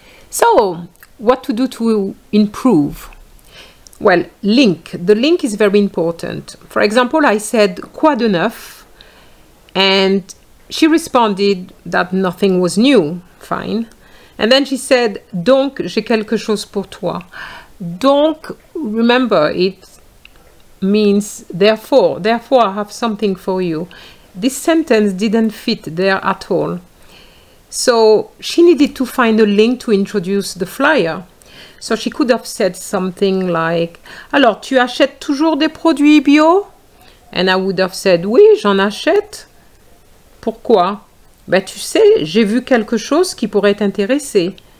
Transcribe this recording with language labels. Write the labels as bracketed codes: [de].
[en] So, what to do to improve? Well, link. The link is very important. For example, I said, [fr] quoi de neuf? [en] And she responded that nothing was new. Fine. And then she said, [fr] donc, j'ai quelque chose pour toi. [en] Donc, remember, it means therefore. Therefore, I have something for you. This sentence didn't fit there at all. So she needed to find a link to introduce the flyer. So she could have said something like, [fr] alors, tu achètes toujours des produits bio? [en] And I would have said, [fr] oui, j'en achète. Pourquoi? Ben, tu sais, j'ai vu quelque chose qui pourrait t'intéresser.